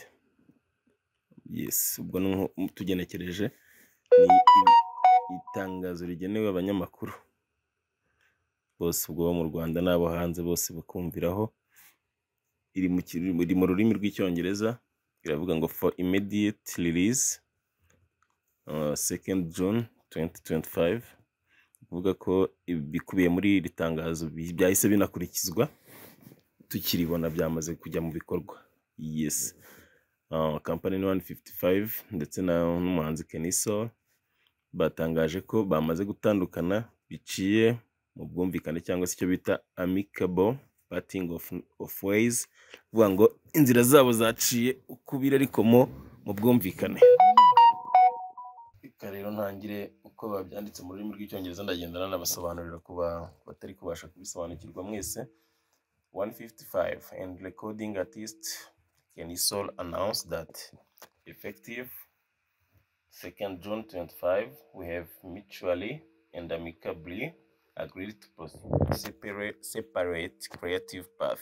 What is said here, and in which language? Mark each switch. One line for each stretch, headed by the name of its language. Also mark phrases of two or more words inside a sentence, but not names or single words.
Kinyarwanda: Yes, ubwo tugenekereje ni itangazo rigenewe abanyamakuru bose ubwo mu Rwanda n'abo hanze bose bakumviraho. Iri mu rurimi rw'icyongereza, iravuga ngo
English: for immediate release
Kinyarwanda: 2nd June 2025. Uvuga ko bikubiye muri iri tangazo byahise binakurikizwa tukiribona byamaze kujya mu bikorwa. Yes. Company 155 ndetse n'umuhanzi Kenny Soul batangaje ko bamaze gutandukana biciye mu bwumvikane cyangwa se icyo bita
English: amicable parting of ways.
Kinyarwanda: Uvuga ngo inzira zabo zaciye ukubira ariko mu bwumvikane. Rero ntangire uko babyanditse mu rurimi rw'icyongereza, ndagenda nanabasobanurira kuba batari kubasha kubisobanukirwa mwese.
English: 155 and recording artist Kenny Soul announced that effective 2nd June 2025, we have mutually and amicably agreed to pursue separate creative path.